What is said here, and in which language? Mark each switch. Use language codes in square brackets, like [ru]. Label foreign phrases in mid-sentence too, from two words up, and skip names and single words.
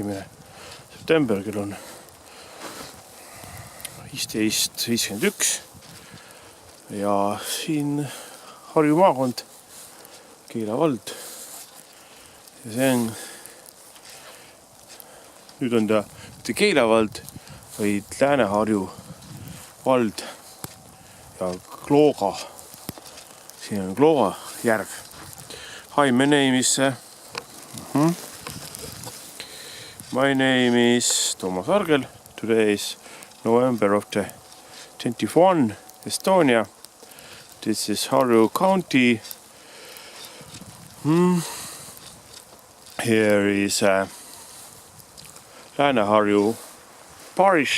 [et] september, kell on 15.51 ja siin Harju maakond, Keila vald. Ja see on, nüüd on ta mitte Keila vald, vaid Lääne-Harju vald ja Klooga. Siin on Klooga järv. [en] Hi, my name is my name is Toomas Argel. Today is November of the 21, Estonia. This is Harju County. Here is Lääne-Harju parish.